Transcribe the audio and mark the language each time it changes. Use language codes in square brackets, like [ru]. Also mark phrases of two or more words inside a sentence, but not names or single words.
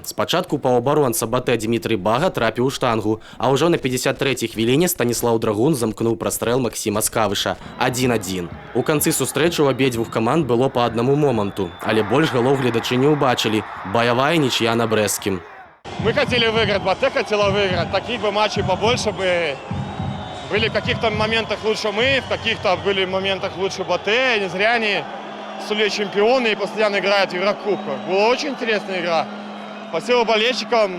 [be] Спачатку паўабаронца батэ Дмітрый Бага трапіў у штангу, а ўжо на 53-й хвіліне Станіслаў Драгун замкнуў прастрэл Максіма Скавыша. 1-1. У канцы сустрэчы ў абедзвюх каманд было па аднаму моманту, але больш галоў гледачы не ўбачылі. Баявая нічия на брэсцкім. [ru] Мы хотели выиграть, батэ хотела выиграть. Таких бы матчей побольше бы. Были в каких-то моментах лучше мы, в каких-то были моментах лучше батэ. Не зря они стали чемпионы и постоянно играют в Еврокубках. Была очень интересная игра. Спасибо болельщикам.